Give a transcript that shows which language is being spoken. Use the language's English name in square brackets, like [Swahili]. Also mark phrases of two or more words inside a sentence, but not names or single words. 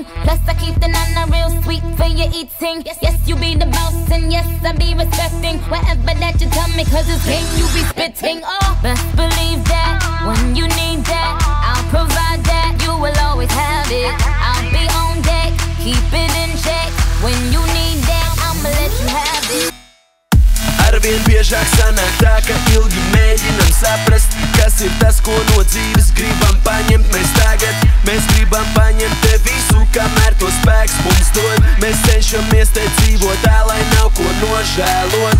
[English] Plus I keep the nana real sweet for your eating. Yes, you be the boss and yes, I be respecting whatever that you tell me, cause it's game you be spitting. Oh, best believe that when you need that, I'll provide that. You will always have it, I'll be on deck. Keep it in check. When you need that, I'ma let you have it. [Latvian] Arvien biežāk sanāk tā, ka ilgi mēģinam saprast, kas ir tas, ko no dzīves gribam paņemt mēs tagad. Mēs gribam paņemt te visu, kamēr to spēks mums dod. Mēs cenšamies te dzīvot tā, lai nav ko nožēlot.